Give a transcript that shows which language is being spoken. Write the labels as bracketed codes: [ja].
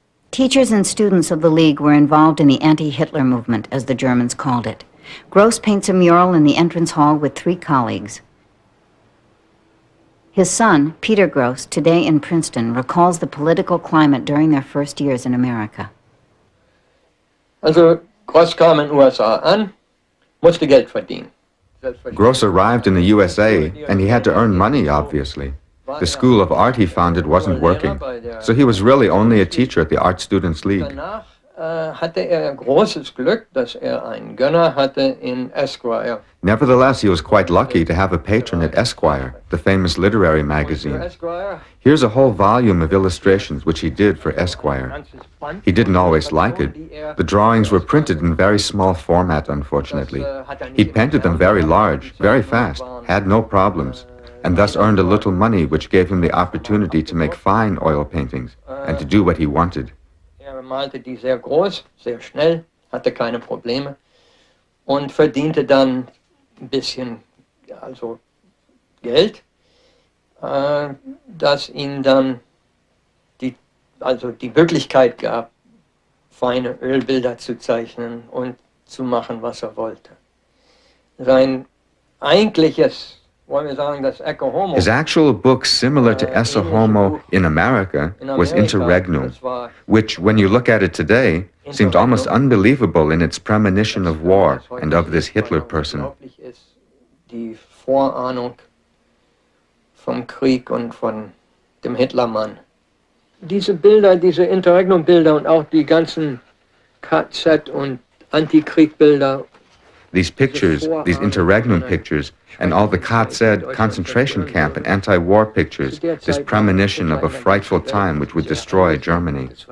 [en] Teachers and students of the League were involved in the anti-Hitler movement, as the Germans called it. Grosz paints a mural in the entrance hall with 3 colleagues. His son, Peter Grosz, today in Princeton, recalls the political climate during their first years in America. [de] Also, Grosz kam in den USA an, musste Geld verdienen. [en] Grosz arrived in the USA, and he had to earn money, obviously. The school of art he founded wasn't working, so he was really only a teacher at the Art Students League. [de] Danach hatte großes Glück, dass einen Gönner hatte in Esquire. [en] Nevertheless, he was quite lucky to have a patron at Esquire, the famous literary magazine. Here's a whole volume of illustrations which he did for Esquire. He didn't always like it. The drawings were printed in very small format, unfortunately. He painted them very large, very fast, had no problems, and thus earned a little money which gave him the opportunity to make fine oil paintings and to do what he wanted. [de] Malte die sehr groß, sehr schnell, hatte keine Probleme und verdiente dann ein bisschen Geld, das ihm dann die Möglichkeit gab, feine Ölbilder zu zeichnen und zu machen, was wollte. Sein eigentliches, wollen wir sagen, das Ecce Homo. [en] His actual book, similar to Ecce Homo in America, was Interregnum, which, when you look at it today, seemed almost unbelievable in its premonition of war and of this Hitler person. [de] Die Vorahnung vom Krieg und von dem Hitlermann. Diese Bilder, diese Interregnum-Bilder und auch die ganzen KZ- und Antikriegbilder. [en] These pictures, these interregnum pictures, and all the KZ concentration camp and anti-war pictures, this premonition of a frightful time which would destroy Germany.